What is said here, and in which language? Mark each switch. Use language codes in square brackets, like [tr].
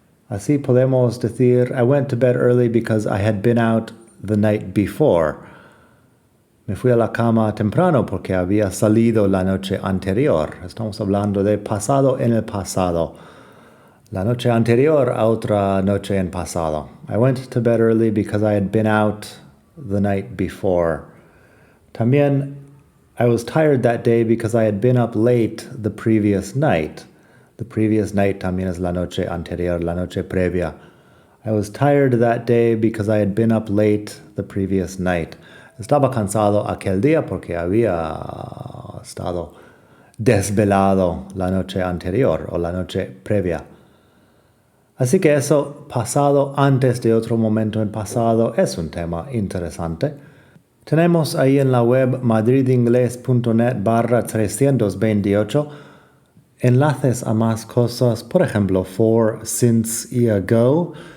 [es] Así podemos decir, [en] I went to bed early because I had been out the night before. [es] Me fui a la cama temprano porque había salido la noche anterior. Estamos hablando de pasado en el pasado. La noche anterior a otra noche en pasado. [en] I went to bed early because I had been out the night before. [es] También, [en] I was tired that day because I had been up late the previous night. The previous night [es] también es la noche anterior, la noche previa. [en] I was tired that day because I had been up late the previous night. [es] Estaba cansado aquel día porque había estado desvelado la noche anterior o la noche previa. Así que eso, pasado antes de otro momento en pasado, es un tema interesante. Tenemos ahí en la web madridingles.net/328 enlaces a más cosas, por ejemplo, for, since y ago.